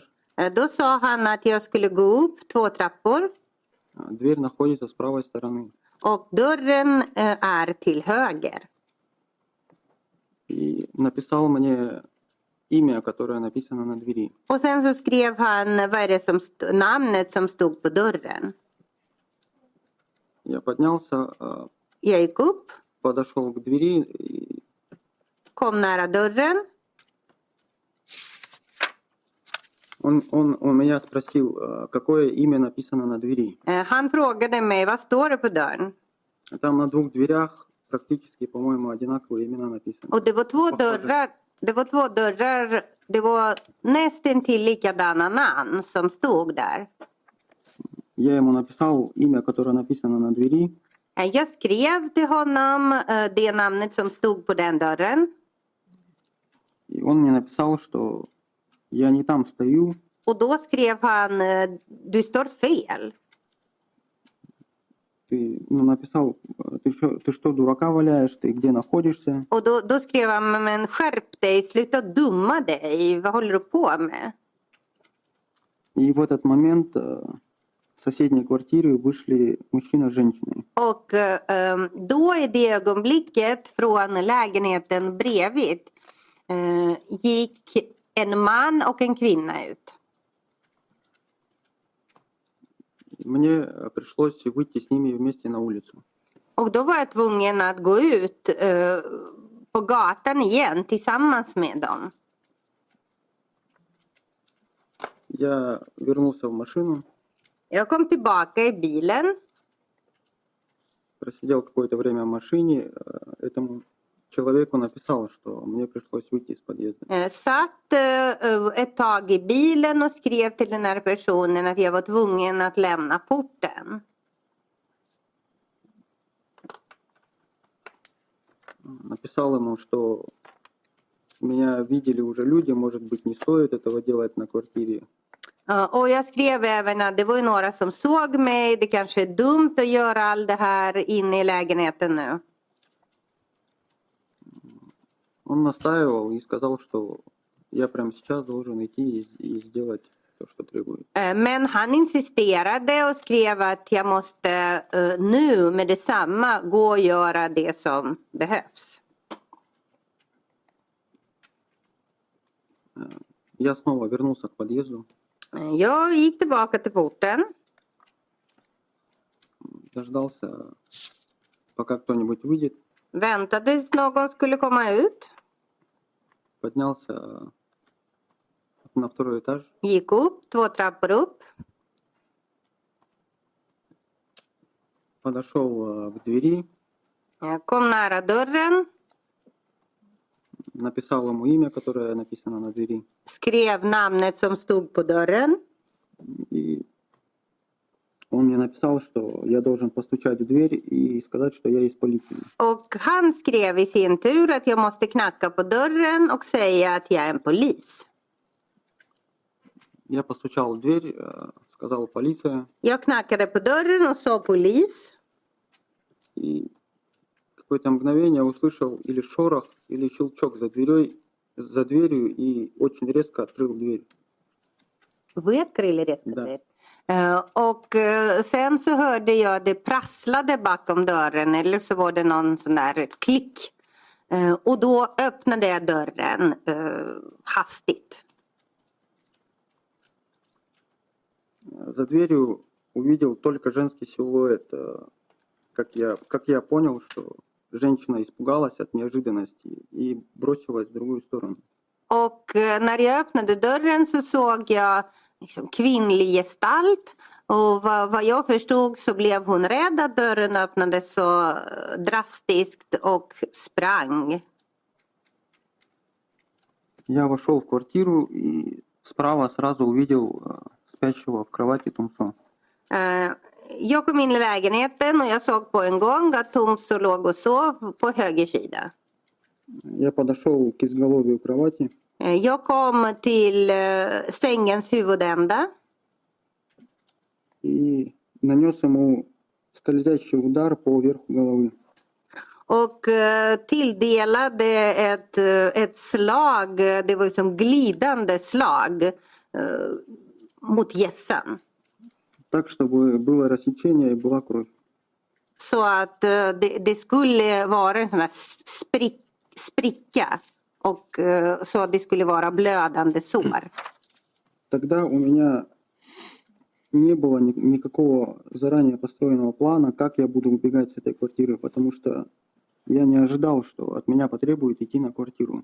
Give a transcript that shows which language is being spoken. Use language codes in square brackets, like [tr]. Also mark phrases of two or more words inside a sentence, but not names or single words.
[sv] Då sa han att jag skulle gå upp 2 trappor [ru] Дверь находится с правой стороны. [sv] och dörren är till höger. [ru] И написал мне имя, которое написано на двери. [sv] Och sen så skrev han vad är det som namnet som stod på dörren. [ru] Я поднялся, [sv] Jag gick upp, [ru] подошел к двери, и [sv] kom nära dörren. [ru] он меня спросил, какое имя написано на двери. [sv] Han frågade mig vad står det på dörren. [ru] Там на 2 дверях практически, по-моему, одинаковые имена написаны. [sv] Och det var 2 dörrar. Det var 2 dörrar. Det var nästan till likadana namn som stod där. [ru] Я ему написал имя, которое написано на двери. [sv] Jag skrev till honom det namnet som stod på den dörren. [ru] И он мне написал, что я не там стою. [sv] Och då skrev han du står fel. [ru] Ты написал, ты что, дурака валяешь, ты где находишься? [sv] Och då skrev han men skärp dig, sluta dumma dig, vad håller du på med? [ru] И в этот момент в соседней квартире вышли мужчина с женщиной. [sv] Och då i det ögonblicket från lägenheten bredvid gick en man och en kvinna ut. [ru] Мне пришлось выйти с ними вместе на улицу. [sv] Och då var jag tvungen att gå ut på gatan igen tillsammans med dem. [ru] Я вернулся в машину, [sv] Jag kom tillbaka i bilen. [ru] просидел какое-то время в машине. Этому человеку написал, что мне пришлось выйти из подъезда. [sv] Satt ett tag i bilen och skrev till den här personen att jag var tvungen att lämna porten. [ru] Написал ему, что меня видели уже люди, может быть, не стоит этого делать на квартире. [sv] Och jag skrev även att det var ju några som såg mig. Det kanske är dumt att göra allt det här inne i lägenheten nu. [ru] Он настаивал и сказал, что я прямо сейчас должен идти и сделать то, что требует. [sv] Men han insisterade och skrev att jag måste nu med detsamma gå och göra det som behövs. [ru] Я снова вернулся к подъезду, [sv] Jag gick tillbaka till porten. [ru] дождался, пока кто-нибудь выйдет, [sv] Väntade tills någon skulle komma ut. [ru] поднялся на второй этаж, [sv] Gick upp 2 trappor upp. [ru] подошел к двери, [sv] Jag kom nära dörren. [ru] написал ему имя, которое написано на двери. [sv] Skrev namnet som stod på dörren. [ru] И он мне написал, что я должен постучать в дверь и сказать, что я из полиции. [sv] Och han skrev i sin tur att jag måste knacka på dörren och säga att jag är en polis. [ru] Я постучал в дверь, сказал полиция. [sv] Jag knackade på dörren och sa polis. [ru] И какое-то мгновение услышал или шорох, или щелчок за дверью и очень резко открыл дверь. [sv] Sköt eller резко [ru] Да. [sv] dörr. Och sen så hörde jag det prasslade bakom dörren eller så var det någon sån där klick. Och då öppnade jag dörren hastigt. [ru] За дверью увидел только женский силуэт. Как я понял, что женщина испугалась от неожиданности и бросилась в другую сторону. [sv] Och när jag öppnade dörren så såg jag liksom kvinnlig gestalt. Och vad jag förstod så blev hon rädd att dörren öppnades så drastiskt och sprang. [ru] Я вошел в квартиру и справа сразу увидел спящего в кровати Тумсо. [sv] Jag kom in i lägenheten och jag såg på en gång att Tumso låg och sov på höger sida. [ru] Я подошел к изголовью кровати [sv] Jag kom till sängens huvudända [ru] и нанес ему скользящий удар по верху головы. [sv] och tilldelade ett slag, det var som glidande slag mot hjässan. [ru] Так, чтобы было рассечение и была кровь. [sv] Så att det skulle vara en sån här spricka och så att det skulle vara blödande sår. [ru] Тогда у меня не было никакого заранее построенного плана, как я буду убегать с этой квартиры, потому что я не ожидал, что от меня потребуют идти на квартиру.